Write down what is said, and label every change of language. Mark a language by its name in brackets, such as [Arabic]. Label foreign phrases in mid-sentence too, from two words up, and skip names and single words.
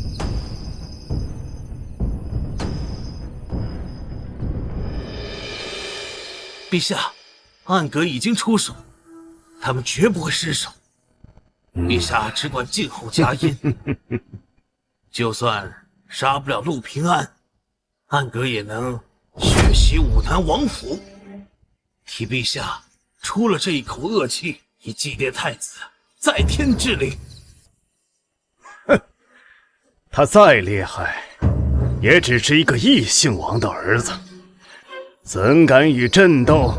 [Chinese] 陛下，暗格已經出手，他們絕不會失手。陛下只管靜候佳音，就算殺不了陸平安，暗格也能血洗武南王府，替陛下出了這一口惡氣，以祭奠太子，在天之靈。哼，他再厲害，也只是一個異姓王的兒子，怎敢與朕鬥？